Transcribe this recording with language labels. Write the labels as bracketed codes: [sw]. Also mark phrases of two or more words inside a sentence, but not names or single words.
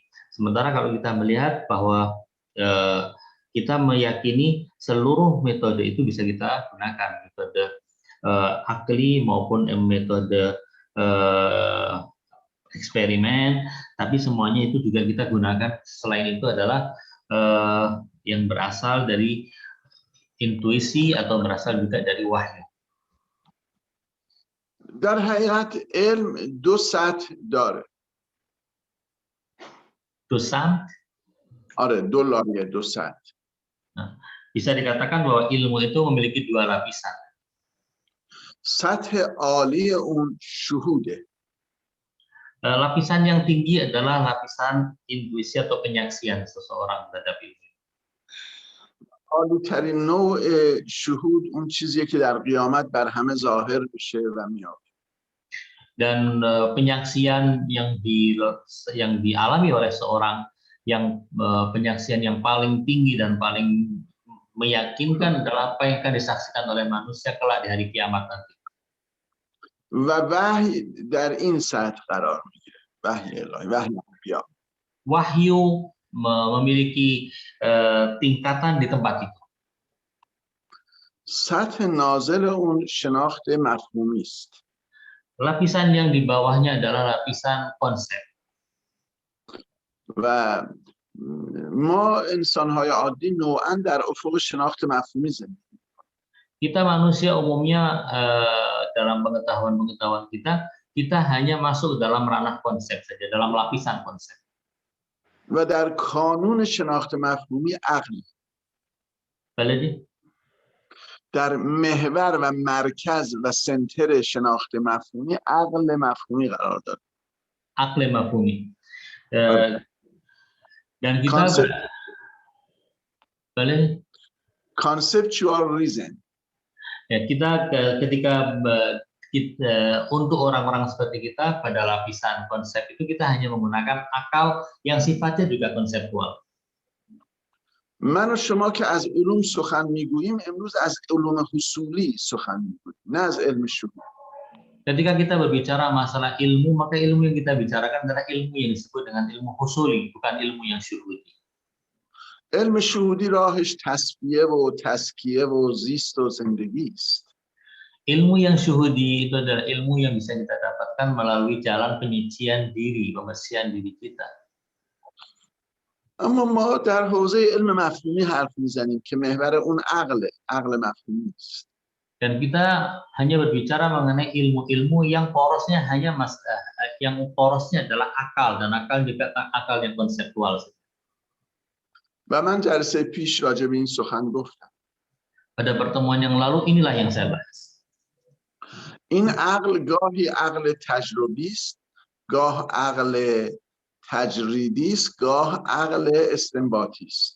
[id] Sementara kalau kita melihat bahwa kita meyakini seluruh metode itu bisa kita gunakan, metode akli maupun metode eksperimen, tapi semuanya itu juga kita gunakan. Selain itu adalah yang berasal dari intuisi atau berasal juga dari wahyu. [fa] در حقیقت علم دو سطح داره. دو سطح؟ آره، دو لایه، دو سطح. [id] Bisa dikatakan bahwa ilmu itu memiliki dua lapisan. [fa] سطح عالی اون شهوده. [id] Lapisan yang tinggi adalah lapisan intuisi atau penyaksian seseorang terhadap ilmu. [fa] عالی ترین نوع شهود اون چیزیه که در قیامت بر همه ظاهر بشه و میاد. [id] Dan penyaksian yang dialami oleh seorang, yang penyaksian yang paling tinggi dan paling meyakinkan adalah apa yang akan disaksikan oleh manusia kelak di hari kiamat nanti. [fa] و وحی در این سطح قرار میگیره. وحی الهی، وحی انبیا. [id] Wahyu memiliki tingkatan di tempat itu. [fa] سطح نازل اون شناخت مفهومی است. [id] Lapisan yang di bawahnya adalah lapisan konsep. [fa] و ما انسان‌های عادی نوعاً در افق شناخت مفهومی زندگی. [id] Kita manusia umumnya dalam pengetahuan kita hanya masuk dalam ranah konsep saja, dalam lapisan konsep. [fa] و در کانون شناخت مفهومی عقل. [id] Balik. [fa] در محور و مرکز و سنتر شناخت مفهومی عقل مفهومی قرار داره. عقل مفهومی. [id] Dan kita balik. [en] Conceptual reason. [id] Ya, kita ketika untuk orang-orang seperti kita pada lapisan konsep itu kita hanya menggunakan akal yang sifatnya juga konseptual. [fa] من و شما که از علوم سخن میگوییم امروز از علوم حصولی سخن میگوییم، نه از علم شهود. [id] Ketika kita berbicara masalah ilmu, maka ilmu yang kita bicarakan adalah ilmu yang disebut dengan ilmu husuli, bukan ilmu yang syuhudi. [fa] علم شهودی راهش تصفیه و تزکیه و زیست و زندگی است. [id] Ilmu yang syuhudi itu adalah ilmu yang bisa kita dapatkan melalui jalan penyucian diri, pembersihan diri kita. [fa] اما ما در حوزه علم مفهومی حرف میزنیم که محور اون عقل مفهومی است. [id] Dan kita hanya berbicara mengenai ilmu-ilmu yang porosnya adalah akal, dan akal juga akal yang konseptual. [fa] و من جلسه پیش راجع به این سخن گفتم. [id] Pada pertemuan yang lalu inilah yang saya bahas. [fa] این عقل گاهی عقل تجربی است، گاه عقل تجریدی است، گاه عقل استنباطی است.